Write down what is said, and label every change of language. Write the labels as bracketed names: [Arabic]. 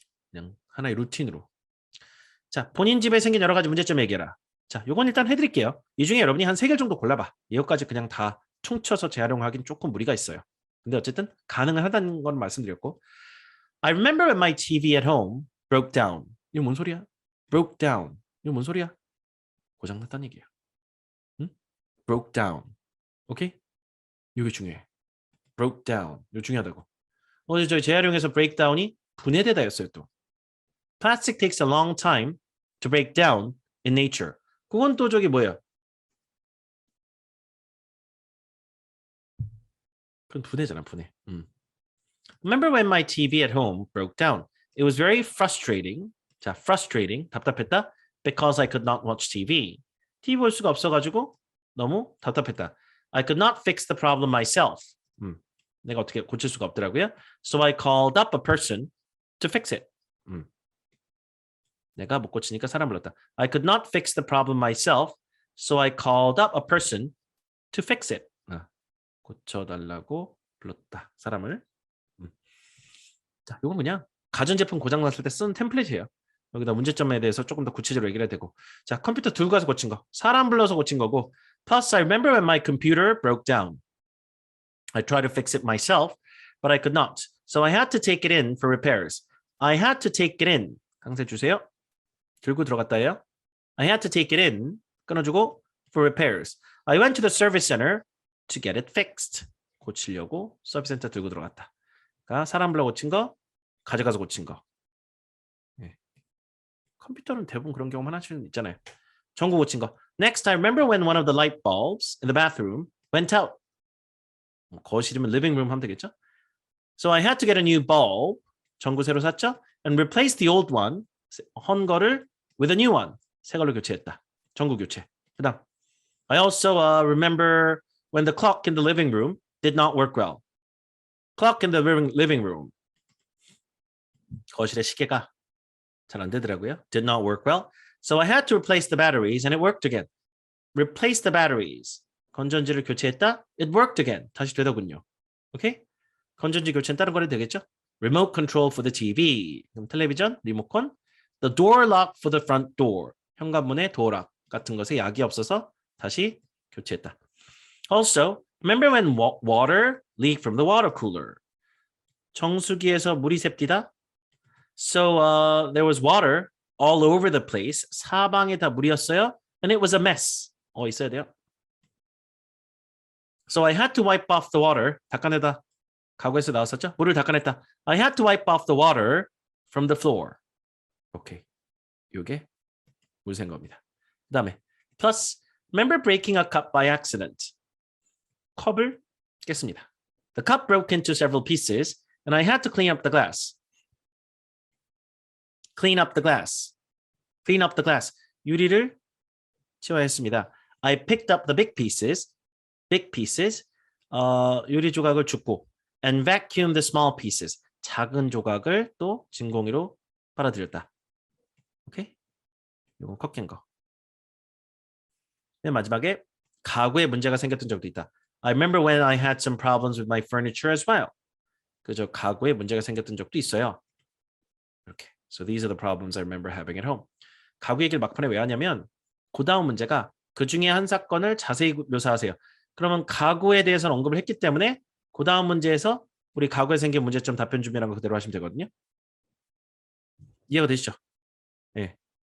[Korean] 그냥 하나의 루틴으로. 자, 본인 집에 생긴 여러 가지 문제점 얘기해라. 자, 요건 일단 해드릴게요. 이 중에 여러분이 한 3개 정도 골라봐. 이것까지 그냥 다 퉁쳐서 재활용하기는 조금 무리가 있어요. 근데 어쨌든 가능은 하다는 건 말씀드렸고. [English] I remember when my TV at home broke down. [Korean] 이거 뭔 소리야? broke down. 이거 뭔 소리야? 고장났다는 얘기예요. 응? broke down. 오케이? 이게 중요해. broke down. 이거 중요하다고. 어제 저희 재활용에서 breakdown이 분해되다였어요 또. [English] Plastic takes a long time to break down in nature. [Korean] 그건 또 저기 뭐예요? 그건 분해잖아, 분해. [English] Remember when my TV at home broke down? It was very frustrating. [Korean] 자, frustrating, 답답했다. [English] Because I could not watch TV. [Korean] TV 볼 수가 없어가지고 너무 답답했다. [English] I could not fix the problem myself. [Korean] 내가 어떻게 고칠 수가 없더라고요. [English] So I called up a person to fix it. [Korean] 내가 못 고치니까 사람 불렀다. [English] I could not fix the problem myself, so I called up a person to fix it. [Korean] 고쳐달라고 불렀다. 사람을. 자, 이건 그냥 가전제품 고장났을 때 쓰는 템플릿이에요. 여기다 문제점에 대해서 조금 더 구체적으로 얘기를 해야 되고. 자, 컴퓨터 들고 가서 고친 거. 사람 불러서 고친 거고. [English] Plus, I remember when my computer broke down. I tried to fix it myself, but I could not. So I had to take it in for repairs. I had to take it in. [Korean] 강세 주세요. 들고 들어갔다예요. [English] I had to take it in. [Korean] 끊어주고 [English] for repairs. I went to the service center to get it fixed. [Korean] 고치려고 서비스 센터 들고 들어갔다. 그러니까 사람 불러 고친 거, 가져가서 고친 거. 네. 컴퓨터는 대부분 그런 경험 하나씩 있잖아요. 전구 고친 거. [English] Next, I remember when one of the light bulbs in the bathroom went out. [Korean] 거실이면 living room 하면 되겠죠? [English] So I had to get a new bulb. [Korean] 전구 새로 샀죠? [English] And replace the old one. [Korean] 헌 거를 [English] with a new one. [Korean] 새 걸로 교체했다. 전구 교체. 그다음. [English] I also remember when the clock in the living room did not work well. Clock in the living room. [Korean] 거실의 시계가 잘 안 되더라고요. [English] Did not work well. So I had to replace the batteries and it worked again. Replace the batteries. [Korean] 건전지를 교체했다. [English] It worked again. [Korean] 다시 되더군요. 오케이? 건전지 교체는 다른 거래 되겠죠? [English] Remote control for the TV. [Korean] 그럼 텔레비전, 리모컨. [English] The door lock for the front door. [Korean] 현관문의 도어락 같은 것에 약이 없어서 다시 교체했다. [English] Also, remember when water leaked from the water cooler? [Korean] 정수기에서 물이 셉디다. [English] So there was water all over the place. [Korean] 사방에 다 물이었어요. [English] And it was a mess. [Korean] 있어야 돼요. [English] So I had to wipe off the water. [Korean] 닦아내다. 과거에서 나왔었죠? 물을 닦아냈다. [English] I had to wipe off the water from the floor. [Korean] 오케이. 이게 물 샌 겁니다. 그 다음에 [English] plus, remember breaking a cup by accident. [Korean] 컵을 깼습니다. [English] The cup broke into several pieces and I had to clean up the glass. Clean up the glass. Clean up the glass. [Korean] 유리를 치워야 했습니다. [English] I picked up the big pieces. Big pieces. [Korean] 유리 조각을 줍고 [English] and vacuumed the small pieces. [Korean] 작은 조각을 또 진공위로 빨아들였다. 오케이? 이건 컵 깬 거. 맨 마지막에 가구에 문제가 생겼던 적도 있다. [English] I remember when I had some problems with my furniture as well. [Korean] 그저 가구에 문제가 생겼던 적도 있어요. 이렇게. [English] So these are the problems I remember having at home. [Korean] 가구 얘기를 막판에 왜 하냐면 그 다음 문제가 그 중에 한 사건을 자세히 묘사하세요. 그러면 가구에 대해서는 언급을 했기 때문에 그 다음 문제에서 우리 가구에 생긴 문제점 답변 준비라는 거 그대로 하시면 되거든요. 이해가 되시죠? 네.